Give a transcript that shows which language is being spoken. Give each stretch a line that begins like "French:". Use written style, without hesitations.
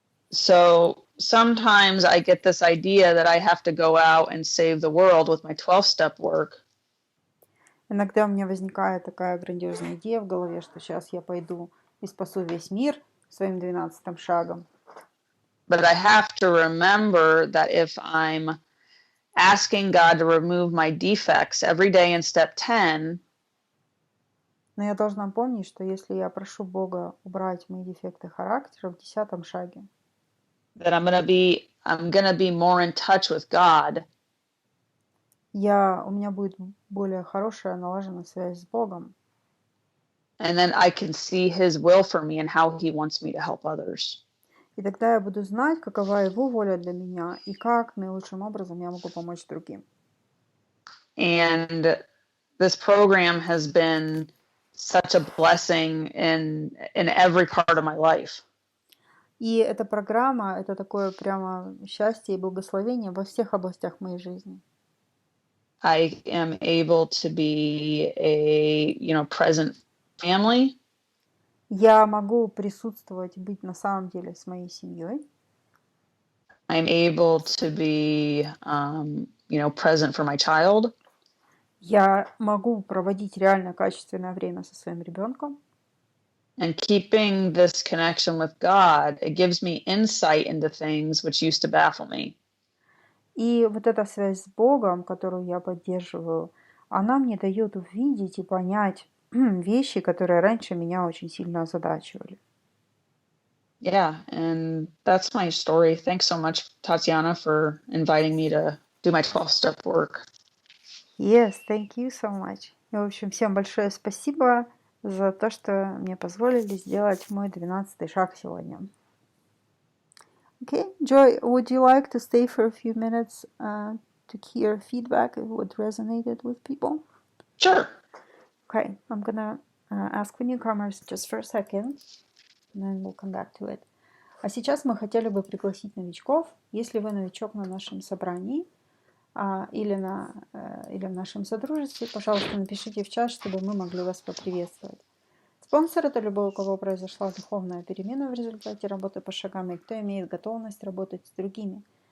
English: So sometimes I get this idea that I have to go out and save the world with my 12-step work.
Russian: Иногда у меня возникает такая грандиозная идея в голове, что сейчас я пойду и спасу весь мир своим 12 шагом.
English: But I have to remember that if I'm asking God to remove my defects every day in step 10,
Russian: но я должна помнить, что если я прошу Бога убрать мои дефекты характера в 10 шаге,
English: that I'm gonna be more in touch with God.
Russian: У меня будет более хорошая налаженная связь с Богом.
English: And then I can see his will for me and how he wants me to help others.
Russian: И тогда я буду знать, какова его воля для меня и как наилучшим образом я могу помочь другим.
English: And this program has been such a blessing in every part of my life.
Russian: И эта программа — это такое прямо счастье и благословение во всех областях моей жизни.
English: I am able to be a, present family.
Russian: Я могу присутствовать, быть на самом деле с моей семьей.
English: I'm able to be, present for my child.
Russian: Я могу проводить реально качественное время со своим ребенком.
English: And keeping this connection with God, it gives me insight into things which used to baffle me.
Russian: И вот эта связь с Богом, которую я поддерживаю, она мне дает увидеть и понять вещи, которые раньше меня очень сильно озадачивали.
English: Yeah, and that's my story. Thanks so much, Tatiana, for inviting me to do my 12-step work. Yes, thank you so much.
Russian: И, в общем, всем большое спасибо за то, что мне позволили сделать мой 12-й шаг сегодня.
English: Okay, Joy, would you like to stay for a few minutes to hear feedback of what resonated with people? Sure. Okay, I'm gonna ask the newcomers just for a second, and then we'll come back to it.
Russian: А сейчас мы хотели бы пригласить новичков. Если вы новичок на нашем собрании или в нашем содружестве, пожалуйста, напишите в чат, чтобы мы могли вас поприветствовать. Спонсор — это любой, у кого произошла духовная перемена в результате работы по шагам, и кто имеет готовность работать с другими.